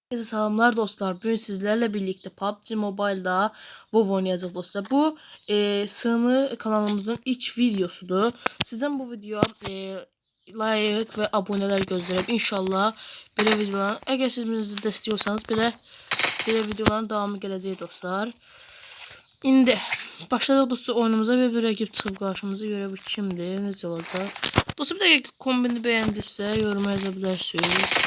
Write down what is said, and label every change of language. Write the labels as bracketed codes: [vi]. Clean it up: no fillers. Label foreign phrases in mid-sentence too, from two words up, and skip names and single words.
[tr] Herkese selamlar dostlar. Bugün sizlerle birlikte PUBG Mobile'da WoW oynayacağız dostlar. Bu sığını kanalımızın ilk videosudur. [az] Sizden bu videoya like ve aboneler gözləyirəm. İnşallah belə videolar. Eğer siz bizi destekliyorsanız belə videoların devamı gələcək dostlar. İndi başladıq dostlar oyunumuza ve bir rakip çıxıb qarşımıza görə bu kimdir, necə olacaq. Dostlar bir dəqiqə kombini bəyəndinizsə yoruma yazabilirsiniz.